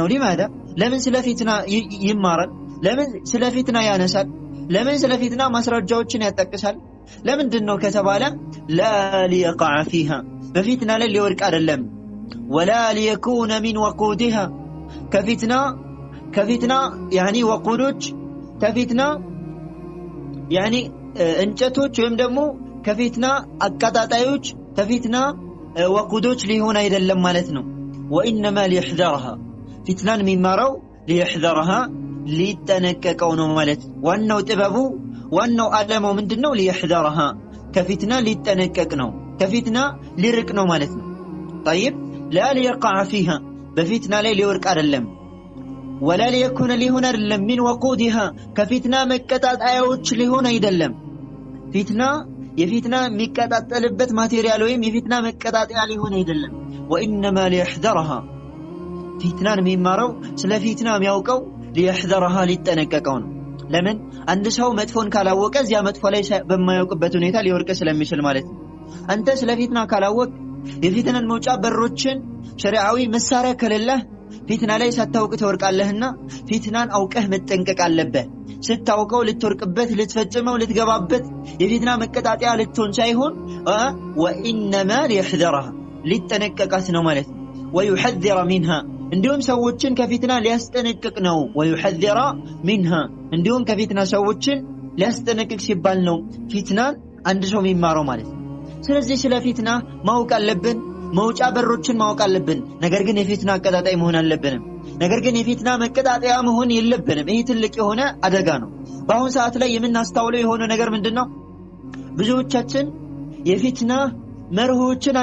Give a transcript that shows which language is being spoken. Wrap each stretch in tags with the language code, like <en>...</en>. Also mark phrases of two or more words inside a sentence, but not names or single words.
<am>ሊማዳ ለምን ስለ ፊትና ይማራል? ለምን ስለ ፊትና ያነሳል? ለምን ስለ ፊትና ማስረጃዎችን ያጠቅሳል? ለምንድነው ከተባለ</am> <ar>لا ليقع فيها</ar> <am>በፊትና ላይ ሊወርቅ አይደለም</am> <ar>ولا ليكون من وقودها</ar> <am>ከፊትና يعني ወቁዶች ከፊትና يعني እንጨቶች ወይም ደግሞ ከፊትና አቃጣጣዮች ከፊትና ወቁዶች ሊሆን አይደለም ማለት ነው</am> <ar>وانما ليحذرها</ar> <am>ፊትናን የሚማረው ليحذرها ሊጠነቀቀው ነው ማለት ዋናው ጥበቡ ዋናው ዓላማው ምንድነው ليحذرها ከፊትና ሊጠነቀቅ ነው ከፊትና ሊርቅ ነው ማለት ነው</am> <ar>طيب لا ليقع فيها</ar> <am>በፊትና ላይ ሊወርቅ አይደለም</am> <ar>ولا ليكون</ar> <am>ሊሆን አይደለም</am> <ar>من وقودها</ar> <am>ከፊትና መቀጣጣያዎች ሊሆን አይደለም ፊትና የፊትና የሚቀጣጠልበት ማቴሪያል ወይም የፊትና መቀጣጣያ ሊሆን አይደለም</am> <ar>وانما ليحذرها</ar> <am>ፊትናን የሚማረው ስለ ፊትና የሚያውቀው ليحذرها ሊጠነቀቀው ነው ለምን አንድ ሰው መጥፎን ካላወቀ እዚያ መጥፎ ላይ በማያውቅበት ሁኔታ ሊወርቅ ስለሚችል ማለት ነው አንተ ስለ ፊትና ካላወቅ የፊትናን መውጫ በሮችን ሸሪዓዊ መሳሪያ ከሌለህ ፊትና ላይ ሳታውቅ ትወርቃለህና ፊትናን አውቀህ መጠንቀቅ አለብህ ስታውቀው ልትወርቅበት ልትፈጽመው ልትገባበት የፊትና መቀጣጣያ ልትሆን ሳይሆን</am> <ar>وانما ليحذرها</ar> <am>ሊጠነቀቃት ነው ማለት ነው</am> <ar>ويحذر منها</ar> <am>እንዲሁም ሰዎችን ከፊትና ሊያስጠነቅቅ ነው</am> <ar>ويحذر منها</ar> <am>እንዲሁም ከፊትና ሰዎችን ሊያስጠነቅቅ ሲባል ነው ፊትናን አንድ ሰው የሚማረው ማለት ነው ስለዚህ ስለ ፊትና ማወቅ አለብን መውጫ በሮችን ማወቅ አለብን ነገር ግን የፊትና አቀጣጣይ መሆን አለብንም ነገር ግን የፊትና መቀጣጣያ መሆን የለብንም ይሄ ትልቅ የሆነ አደጋ ነው በአሁን ሰዓት ላይ የምናስተውለው የሆነ ነገር ምንድነው ብዙዎቻችን የፊትና መርሆችን</am>